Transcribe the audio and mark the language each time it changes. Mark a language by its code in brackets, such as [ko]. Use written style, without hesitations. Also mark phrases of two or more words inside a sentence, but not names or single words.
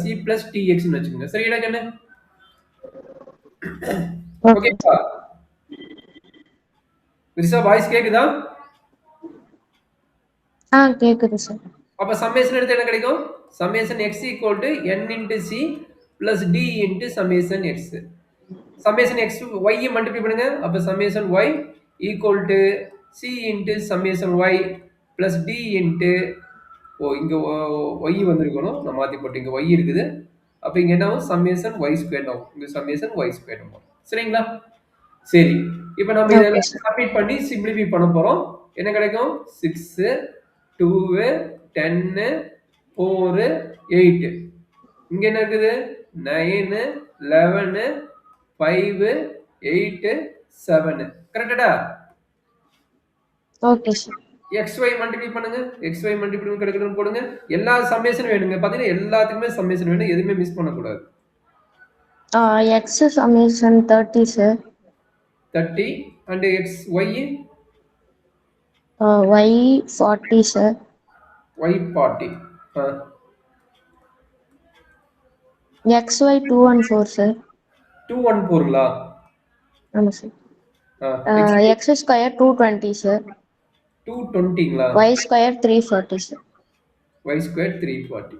[en] c plus dx [ta] ன்னு வெச்சுக்கங்க. சரிடா கண்ணு? ஓகேப்பா? விரிசா வாய்ஸ் கேக்குதா? கேக்குது சார். அப்ப சம்மேஷன் எடுத்து என்ன கிடைக்கும்? [en] summation x n into c plus d into summation x. summation x y multiply பண்ணுங்க. அப்ப summation y equal to c into summation y plus d into [ta] இங்க y வந்திருக்கணும். நான் மாத்தி போட்டு இங்க y இருக்குது. அப்ப இங்க என்ன ஆகும்? [en] summation y square [ta] ஆகும். இங்க [en] summation y square [ta] ஆகும். சரிங்களா? சரி. இப்போ நம்ம இத சப்ஸ்டிட் பண்ணி சிம்பிளிஃபை பண்ண போறோம். என்ன கிடைக்கும்? 6 2 10 4 8. இங்க என்ன இருக்குது? 9 11 5 8 7. கரெக்ட்டா? [en] okay sir. xy multiply [ta] பண்ணுங்க. [en] xy multiply [ta] கிடைக்குதுன்னு போடுங்க. எல்லா சம்மேஷன் வேணுங்க. பாத்தீங்கன்னா எல்லாத்துக்குமே சம்மேஷன் வேணும். எதுவுமே மிஸ் பண்ண கூடாது. [en] x summation 30 sir. 30 and x y y 40 sir. y 40. xy 214 sir. [ta] 214ங்களா? [en] ஆமா சார். x square 220 sir. [ta] 220ங்களா? [en] y square 340 sir. y squared 340.